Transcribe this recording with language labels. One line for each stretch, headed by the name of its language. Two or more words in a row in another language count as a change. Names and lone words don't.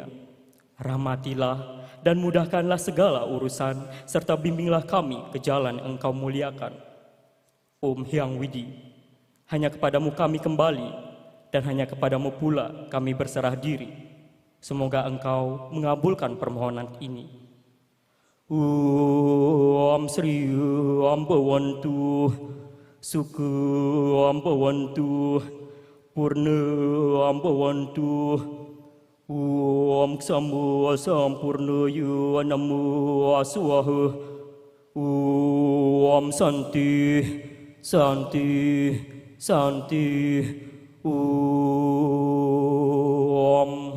Indonesian: Rahmatilah dan mudahkanlah segala urusan serta bimbinglah kami ke jalan Engkau muliakan. Om Hyang Widi, hanya kepadamu kami kembali, dan hanya kepadamu pula kami berserah diri. Semoga Engkau mengabulkan permohonan ini.
Sanskrit: Om Sri Ambawantu, Sukha Ambawantu, Purna Ambawantu, Om Sambo Sampurnaya Namo Swaha, Om Santi Santi Santi Om.